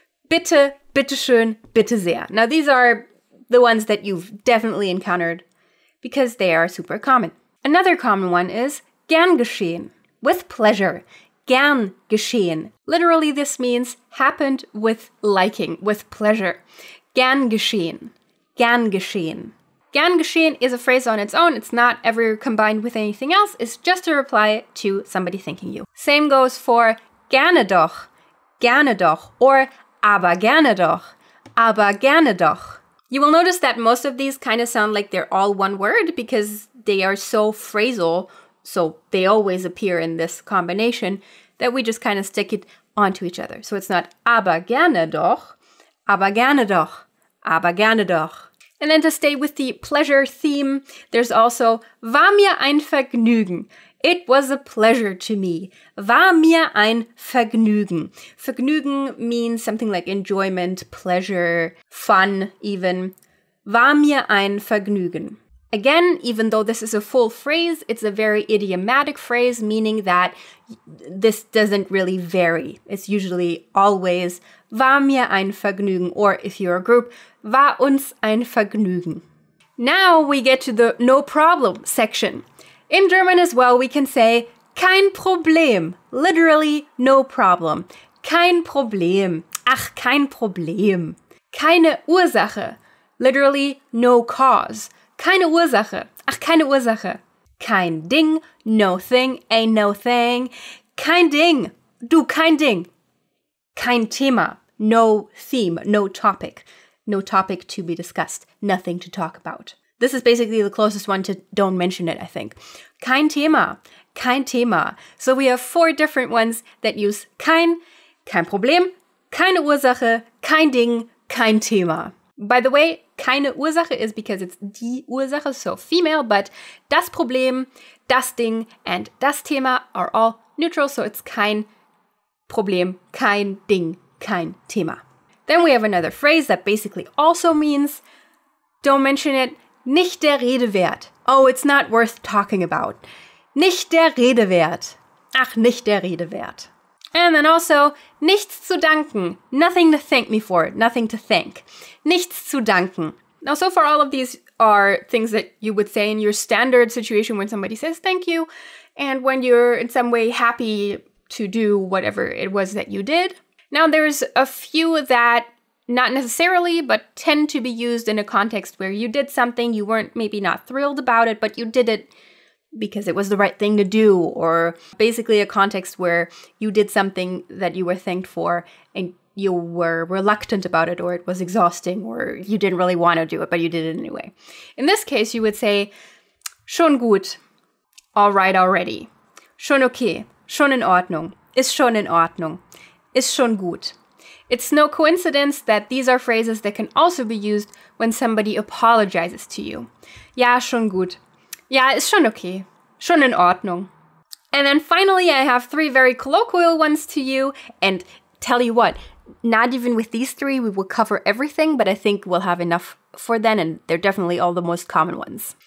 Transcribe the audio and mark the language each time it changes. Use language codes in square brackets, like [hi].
[de] Bitte, bitte schön, bitte sehr. [en] Now these are the ones that you've definitely encountered because they are super common. Another common one is [de] gern geschehen, [en] with pleasure. [de] Gern geschehen. [en] Literally, this means happened with liking, with pleasure. Gern geschehen. Gern geschehen. [de] Gern geschehen [en] is a phrase on its own. It's not ever combined with anything else. It's just a reply to somebody thanking you. Same goes for [de] gerne doch, or aber gerne doch, aber gerne doch. [en] You will notice that most of these kind of sound like they're all one word because they are so phrasal, so they always appear in this combination, that we just kind of stick it onto each other. [de] So it's not aber gerne doch, aber gerne doch, aber gerne doch. [en] And then to stay with the pleasure theme, there's also [de] war mir ein Vergnügen. [en] It was a pleasure to me. [de] War mir ein Vergnügen. [en] Vergnügen means something like enjoyment, pleasure, fun even. [de] War mir ein Vergnügen. [en] Again, even though this is a full phrase, it's a very idiomatic phrase, meaning that this doesn't really vary. It's usually always [de] war mir ein Vergnügen, [en] or if you're a group, [de] war uns ein Vergnügen. [en] Now we get to the no problem section. In German as well, we can say [de] kein Problem, [en] literally no problem. [de] Kein Problem, ach, kein Problem. Keine Ursache, literally no cause. Keine Ursache. Ach, keine Ursache. Kein Ding, [en] no thing, ain't no thing. [de] Kein Ding. Du, kein Ding. Kein Thema. [en] No theme, no topic. No topic to be discussed. Nothing to talk about. This is basically the closest one to don't mention it, I think. [de] Kein Thema. Kein Thema. [en] So we have 4 different ones that use kein [de] Problem, keine Ursache, kein Ding, kein Thema. [en] By the way, keine Ursache is because it's die Ursache, so female, but das Problem, das Ding, and das Thema are all neutral, so it's [de] kein Problem, kein Ding, kein Thema. [en] Then we have another phrase that basically also means don't mention it, [de] nicht der Rede wert. [en] Oh, it's not worth talking about. [de] Nicht der Rede wert. Ach, nicht der Rede wert. [en] And then also, [de] nichts zu danken. [en] Nothing to thank me for, nothing to thank. [de] Nichts zu danken. [en] Now, so far, all of these are things that you would say in your standard situation when somebody says thank you, and when you're in some way happy to do whatever it was that you did. Now, there's a few that not necessarily, but tend to be used in a context where you did something, you weren't maybe not thrilled about it, but you did it because it was the right thing to do, or basically a context where you did something that you were thanked for and you were reluctant about it, or it was exhausting, or you didn't really want to do it, but you did it anyway. In this case, you would say, [de] schon gut, [en] all right already, [de] schon okay, schon in Ordnung, ist schon in Ordnung, ist schon gut. [en] It's no coincidence that these are phrases that can also be used when somebody apologizes to you. [de] Ja, schon gut. Ja, ist schon okay. Schon in Ordnung. [en] And then finally, I have 3 very colloquial ones to you. And tell you what, not even with these 3, we will cover everything, but I think we'll have enough for then, and they're definitely all the most common ones.